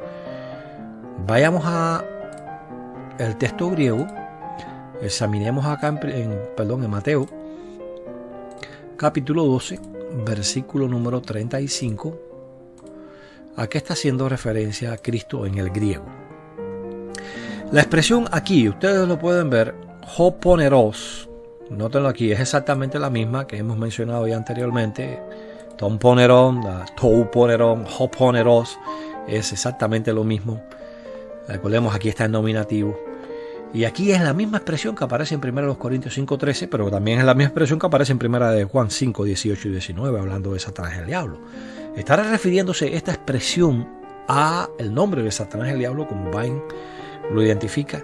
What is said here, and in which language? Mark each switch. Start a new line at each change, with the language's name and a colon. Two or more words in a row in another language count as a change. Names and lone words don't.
Spanish: Vayamos a el texto griego, examinemos acá en Mateo capítulo 12, versículo número 35. ¿A qué está haciendo referencia a Cristo en el griego? La expresión aquí, ustedes lo pueden ver, hoponeros, nótenlo aquí, es exactamente la misma que hemos mencionado ya anteriormente.
Greek: τὸν πονηρόν, τοῦ πονηροῦ, ὁ πονηρός,
Spanish: es exactamente lo mismo. Recordemos, aquí está el nominativo. Y aquí es la misma expresión que aparece en 1 Corintios 5:13, pero también es la misma expresión que aparece en 1 de Juan 5:18 y 19, hablando de Satanás, el diablo. ¿Estará refiriéndose esta expresión a el nombre de Satanás, el diablo, como Vine lo identifica?